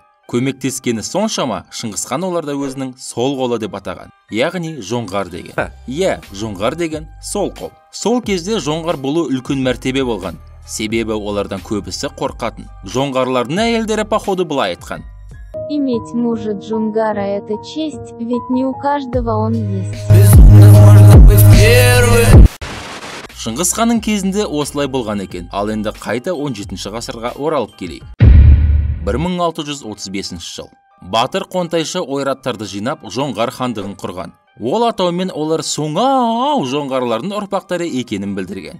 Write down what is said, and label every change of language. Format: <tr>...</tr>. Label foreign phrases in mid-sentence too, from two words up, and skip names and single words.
<kk>Көмектескені соншама Шыңғыс хан оларды өзінің сол қолы деп атаған. Яғни жоңғар деген. Жоңғар деген сол қол. Сол кезде жоңғар болу үлкен мәртебе болған. Себебі олардан көбісі қорқатын. Жоңғарлардың әйелдері походу былай айтқан.</kk> <ru>Иметь мужа джунгара – это честь, ведь не у каждого он есть.</ru> <kk>Шыңғыс ханның кезінде осылай болған екен. Ал енді қайта 17 ғасырға оралып келейік. 1635 жыл. Батыр Қонтайшы ойраттарды жинап, жоңғар хандығын құрған. Ол атаумен олар соңау жоңғарлардың ұрпақтары екенін білдірген.</kk>